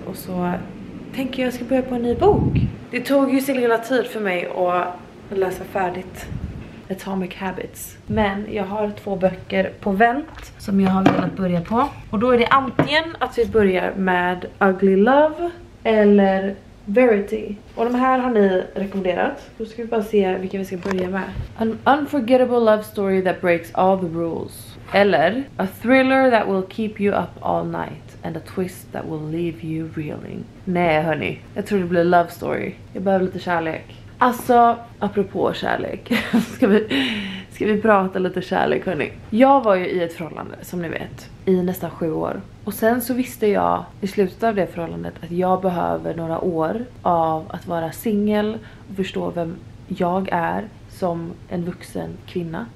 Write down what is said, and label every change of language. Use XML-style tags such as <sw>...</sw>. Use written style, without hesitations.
<sv>Och så tänker jag ska börja på en ny bok. Det tog ju sin lilla tid för mig att läsa färdigt Atomic Habits. Men jag har 2 böcker på vänt som jag har velat börja på. Och då är det antingen att vi börjar med Ugly Love eller Verity. Och de här har ni rekommenderat. Då ska vi bara se vilka vi ska börja med.</sv> <en>An unforgettable love story that breaks all the rules.</en> <sv>Eller</sv> <en>a thriller that will keep you up all night. And a twist that will leave you reeling.</en> <sv>Nej hörni, jag tror det blir love story. Jag behöver lite kärlek. Alltså, apropå kärlek. Ska vi prata lite kärlek hörni. Jag var ju i ett förhållande som ni vet i nästan 7 år. Och sen så visste jag i slutet av det förhållandet att jag behöver några år av att vara singel och förstå vem jag är som en vuxen kvinna.</sv>